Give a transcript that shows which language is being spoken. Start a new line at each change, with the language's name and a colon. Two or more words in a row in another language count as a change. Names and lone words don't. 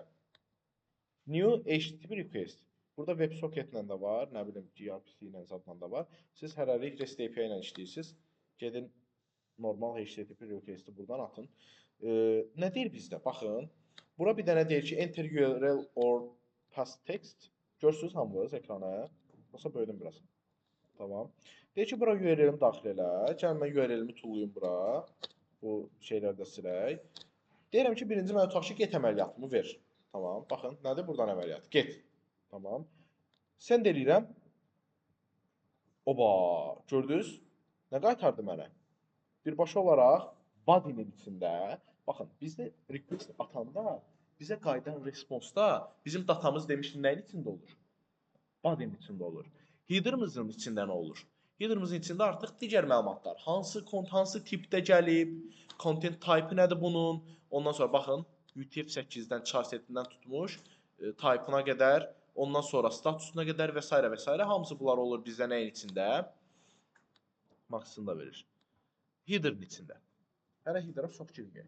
English: New HTTP request.
Azerbaijani: Burada WebSocket-lə də var, nə bilim gRPC ilə zadla da var. Siz hərəlik REST API ilə işləyirsiniz. Gedin normal
English: HTTP request-i
Azerbaijani: buradan atın. Nə deyir bizdə? Baxın. Bura bir dənə deyir ki,
English: enter URL or paste text.
Azerbaijani: Görürsünüz hamınız ekrana. Olsa böyüdüm biraz. Tamam. Deyir ki, bura URL-imi daxil elə. Gəlin mən URL-imi tullayım bura. Bu şeylərdə silək. Deyirəm ki, birinci mənə tutaq ki, get əməliyyatımı ver. Tamam. Baxın, nədir buradan əməliyyat? Get. Tamam. Send eləyirəm. Oba, gördünüz? Nə qaytardı mənə? Birbaşa olaraq body'nin içində, baxın, bizdə request atanda bizə qayıdan response-da bizim datamız demişdik nəyin içində olur? Body'nin içində olur. Header-mızın içində nə olur? Header-mızın içində artıq digər məlumatlar. Hansı tipdə gəlib,
English: content type
Azerbaijani: nədir bunun? Ondan sonra baxın, UTF-8-dən,
English: char setindən
Azerbaijani: tutmuş, type-ına qədər, ondan sonra statusuna qədər və s. və s. Hamısı bunlar olur bizdə nəyin içində? Maxsını da verir. Header-in içində. Hələ header-a çox girməyək.